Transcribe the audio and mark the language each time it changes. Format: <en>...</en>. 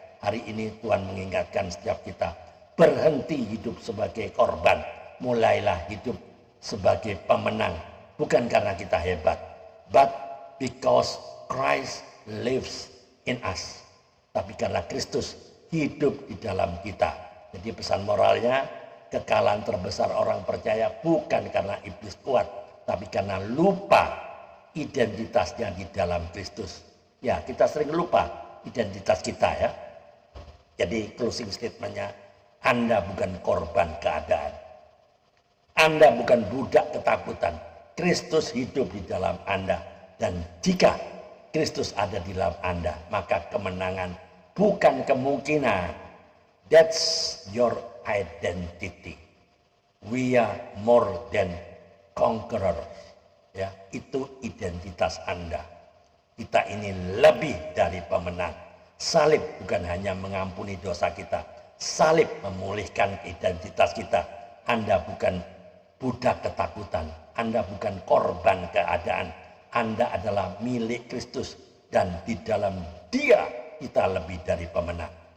<id>Hari ini Tuhan mengingatkan setiap kita, berhenti hidup sebagai korban, mulailah hidup sebagai pemenang. Bukan karena kita hebat,</id> <en>but because Christ lives in us.</en> <id>Tapi karena Kristus hidup di dalam kita. Jadi pesan moralnya, kekalahan terbesar orang percaya bukan karena iblis kuat, tapi karena lupa identitasnya di dalam Kristus. Ya, kita sering lupa identitas kita, ya. Jadi closing statementnya, Anda bukan korban keadaan. Anda bukan budak ketakutan. Kristus hidup di dalam Anda. Dan jika Kristus ada di dalam Anda, maka kemenangan bukan kemungkinan.</id> <en>That's your identity. We are more than conquerors.</en> <id>Ya, itu identitas Anda. Kita ini lebih dari pemenang. Salib bukan hanya mengampuni dosa kita. Salib memulihkan identitas kita. Anda bukan budak ketakutan. Anda bukan korban keadaan. Anda adalah milik Kristus. Dan di dalam Dia kita lebih dari pemenang.</id>